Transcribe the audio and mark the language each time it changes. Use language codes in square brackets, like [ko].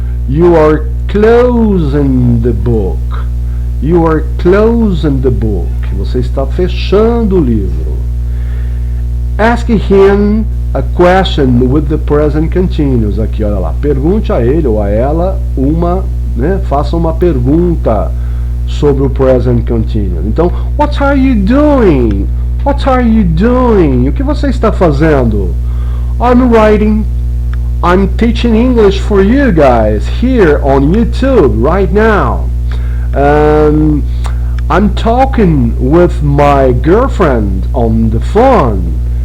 [en] You are closing the book. You are closing the book. [pt] Você está fechando o livro. [en] Ask him a question with the present continuous. [pt] Aqui, olha lá. Pergunte a ele ou a ela uma, né? Faça uma pergunta sobre o present continuous. [en] Então, what are you doing? What are you doing? [pt] O que você está fazendo? [en] I'm writing. I'm teaching English for you guys here on YouTube right now. I'm talking with my girlfriend on the phone.